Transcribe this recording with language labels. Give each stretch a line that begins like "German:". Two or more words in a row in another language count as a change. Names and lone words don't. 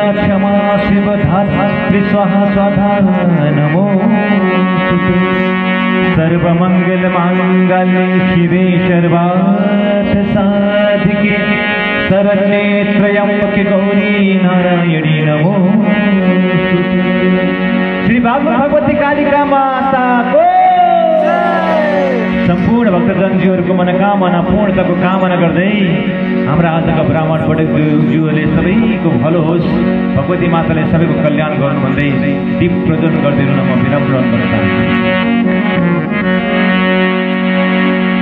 Sanskrit: क्षमा शिव धात्री स्वाहा स्वाधा नमोस्तुते सर्वमंगल मांगल्ये शिवे सर्वार्थ साधिके शरण्ये त्र्यंबके गौरी नारायणी नमोस्तुते श्री भगवती कालिका माता को
Nepali: सम्पूर्ण भक्तजनज्यूहरूको मनोकामना पूर्णताको कामना गर्दै हाम्रा आजका ब्राह्मण पण्डितज्यूहरूले सबैको भलो होस् भगवती माताले सबैको कल्याण गर्नु भन्दै दीप प्रज्वलन गरिदिनु म विनम्र अनुरोध गर्छु।